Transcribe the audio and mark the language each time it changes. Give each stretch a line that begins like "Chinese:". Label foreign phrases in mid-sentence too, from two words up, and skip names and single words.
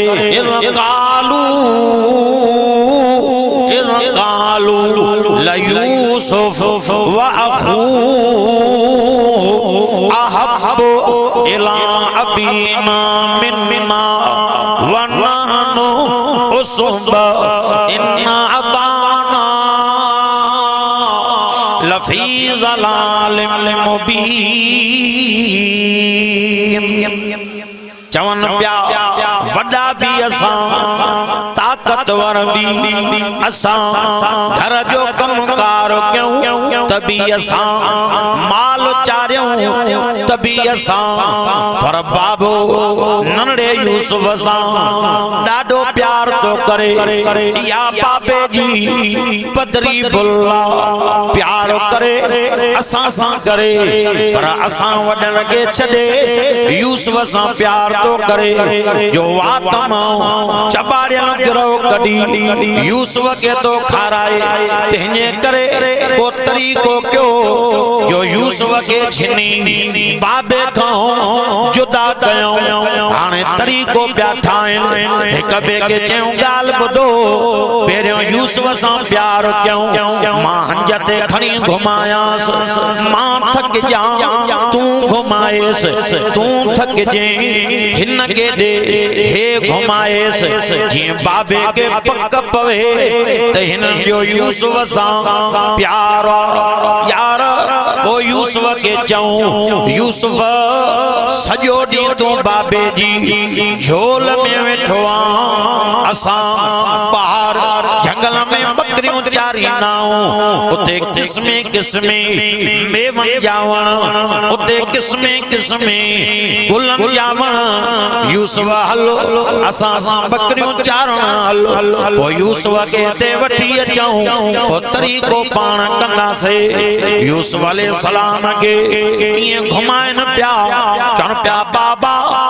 Arabic: قالوا ليوسف وأخوه أحب إلى أبينا منا ونحن عصبة إن أبانا لفي ضلال مبين
Sindhi: चवन प्या वॾा बि असां ताक़तवर बि असां घर जो कमकार कयूं त बि असां माल चारियूं त बि असां पर बाबो नंढड़े यूसुफ सां ॾाढो प्यार तो करे या बाबे जी पदरी बुल्ला प्यार करे असां सां करे पर असां वॾनि खे छॾे यूसुफ सां प्यार तो करे जो वात मां चॿारियल गिरो कढी यूसुफ खे तो खाराए तंहिंजे करे को तरीक़ो कयो जो यूसुफ खे छिनी बाबे खां जुदा कयूं हाणे तरीक़ो पिया ठाहिनि हिक ॿिए खे चयूं ॻाल्हि ॿुधो पहिरियों यूसुफ सां प्यार कयूं मां हंज ते खणी घुमायांसि मां थकिजां तूं घुमाएसि तूं थकिजे हिन के दे हे घुमाएस जीअं बाबे के पक पवे त हिन जो यूसुफ सां प्यार यार वो यूसुफ के चऊं यूसुफ सॼो ॾींहुं तूं बाबे जी झोल में वेठो आ असां ॿाहिर जंगल में बकरियूं चारींदाऊं उते किस्मे किस्मे मेवनि जा वण उते किस्मे किस्मे गुलनि जा वण यूसुफ हलो असां सां बकरियूं चारण हलो पो यूसुफ खे ते वठी अचूं पो तरीक़ो पाण कंदासीं यूसुफ अलैहिस्सलाम खे ईअं घुमाइनि पिया चवनि पिया बाबा